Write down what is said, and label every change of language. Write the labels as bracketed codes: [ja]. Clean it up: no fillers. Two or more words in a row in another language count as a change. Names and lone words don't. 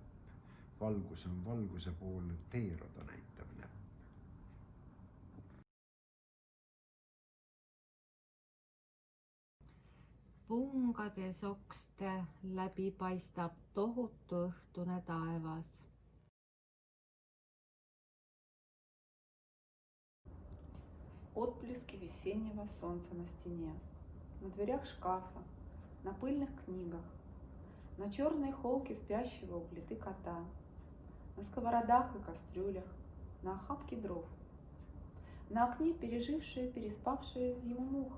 [et] Valgus on valguse poole teeroda näitav näpp. Pungade sokste läbi paistab tohutu õhtune taevas. [ru] Отблески весеннего солнца на стене, на дверях шкафа, на пыльных книгах, на черной холке спящего у плиты кота, на сковородах и кастрюлях, на охапке дров, на окне пережившая, переспавшая зиму муха.